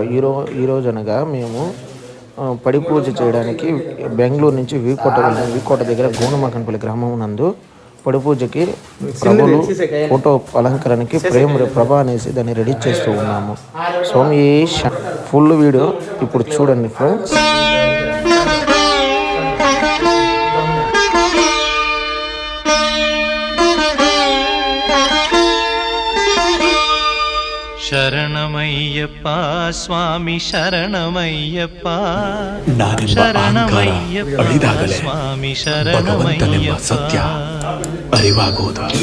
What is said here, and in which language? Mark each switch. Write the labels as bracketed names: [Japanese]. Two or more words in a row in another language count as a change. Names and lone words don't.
[Telugu] ఈరోజు అనగా మేము పడి పూజ చేయడానికి బెంగళూరు నుంచి వీకోట వెళ్ళాము. వీకోట దగ్గర గోనమకన్పల్లి గ్రామం నందు పడి పూజకి ప్రభులు ఫోటో అలంకరణకి ప్రభా అనేసి దాన్ని రెడీ చేస్తూ ఉన్నాము. స్వామి [English] full video [Telugu] ఇప్పుడు చూడండి ఫ్రెండ్స్. [Kannada] ಶರಣಮಯ್ಯಪ್ಪ ಸ್ವಾಮಿ ಶರಣಮಯ್ಯಪ್ಪ ಶರಣಮಯ್ಯಪ್ಪ ಸ್ವಾಮಿ ಶರಣಮಯ್ಯಪ್ಪ ಸತ್ಯ ಅರಿವಾಗುವುದು.